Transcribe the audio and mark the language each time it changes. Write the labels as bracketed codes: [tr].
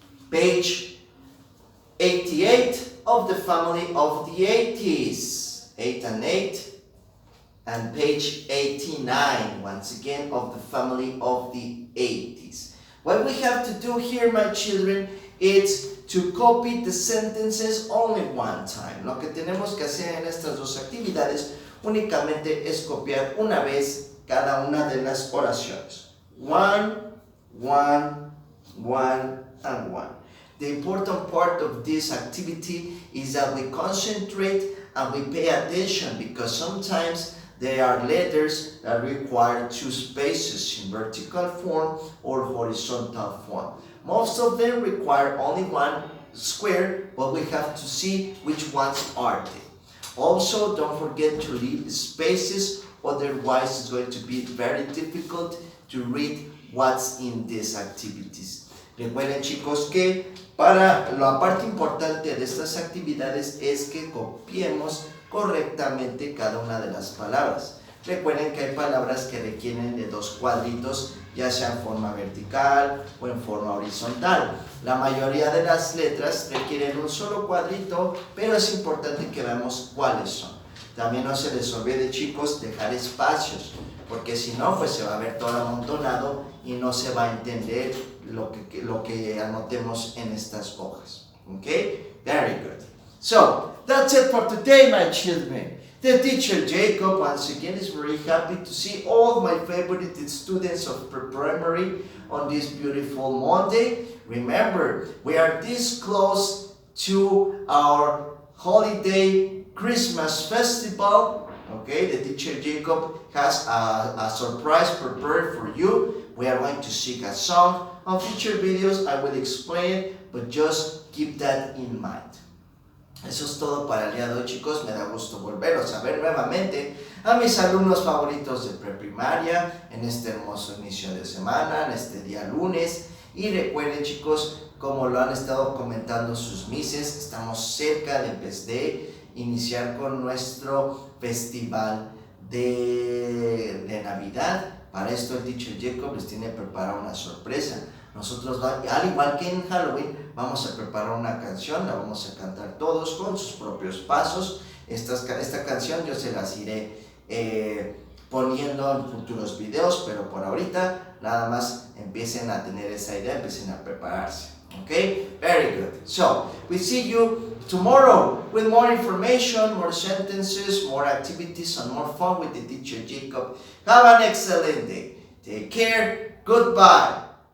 [en] Page 88 of the family of the 80s. 8 and 8. And page 89, once again, of the family of the 80s. What we have to do here, my children, is to copy the sentences only one time. [es] Lo que tenemos que hacer en estas dos actividades únicamente es copiar una vez cada una de las oraciones. [en] One, one, one, and one. The important part of this activity is that we concentrate and we pay attention, because sometimes there are letters that require two spaces in vertical form or horizontal form. Most of them require only one square, but we have to see which ones are they. Also, don't forget to leave spaces, otherwise it's going to be very difficult to read what's in these activities. [es] Recuerden, chicos, que para la parte importante de estas actividades es que copiemos correctamente cada una de las palabras. Recuerden que hay palabras que requieren de dos cuadritos, ya sea en forma vertical o en forma horizontal. La mayoría de las letras requieren un solo cuadrito, pero es importante que veamos cuáles son. También no se les olvide, chicos, dejar espacios, porque si no, pues se va a ver todo amontonado y no se va a entender lo que anotemos en estas hojas. [en] Okay? Very good. So, that's it for today, my children. The teacher Jacob once again is very happy to see all my favorite students of pre-primary on this beautiful Monday. Remember, we are this close to our holiday Christmas festival. Okay, the teacher Jacob has a surprise prepared for you. We are going to sing a song. On future videos I will explain it, but just keep that in mind. [es] Eso es todo para el día de hoy, chicos. Me da gusto volveros a ver nuevamente a mis alumnos favoritos de preprimaria en este hermoso inicio de semana, en este día lunes. Y recuerden, chicos, como lo han estado comentando sus mises, estamos cerca de iniciar con nuestro festival de Navidad. Para esto el teacher Jacob les tiene preparado una sorpresa. Nosotros, al igual que en Halloween, vamos a preparar una canción, la vamos a cantar todos con sus propios pasos. Esta canción yo se las iré poniendo en futuros videos, pero por ahorita nada más empiecen a tener esa idea, empiecen a prepararse. [en] Okay? Very good. So, we see you tomorrow with more information, more sentences, more activities, and more fun with the teacher Jacob. Have an excellent day. Take care. Goodbye.